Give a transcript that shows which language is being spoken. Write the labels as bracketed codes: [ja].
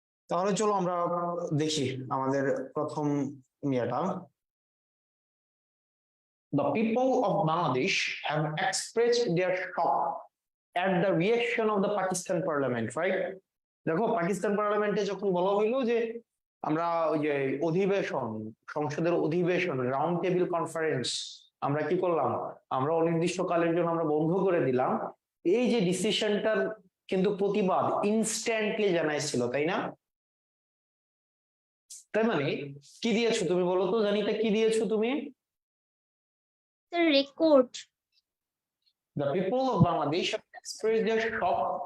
[bn] তাহলে চলো আমরা দেখি আমাদের প্রথম ইয়েটা। [en] The people of Bangladesh have expressed their shock at the reaction of the Pakistan parliament, right? [bn] দেখো, পাকিস্তান পার্লামেন্টে যখন বলা হইলো যে আমরা ওই যে অধিবেশন, সংসদের অধিবেশন, রাউন্ড টেবিল কনফারেন্স আমরা কি করলাম, আমরা অনির্দিষ্টকালের জন্য আমরা বন্ধ করে দিলাম, এই যে ডিসিশনটার কিন্তু প্রতিবাদ ইনস্ট্যান্টলি জানাইছিল, তাই না? তার মানে কি দিয়েছো তুমি বলো তো, জানিতা, কি দিয়েছো তুমি? [en] Sir record. The people of Bangladesh have expressed their shock.